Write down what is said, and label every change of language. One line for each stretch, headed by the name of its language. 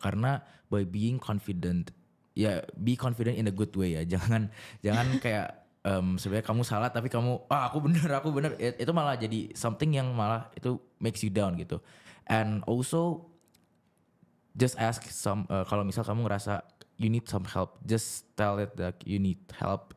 English: Karena by being confident, ya be confident in a good way ya.
Indonesian: Jangan kayak sebenarnya kamu salah tapi kamu aku bener. Itu malah jadi something yang malah itu makes you down gitu.
English: And also just ask kalau misal kamu ngerasa you need some help, just tell it that you need help.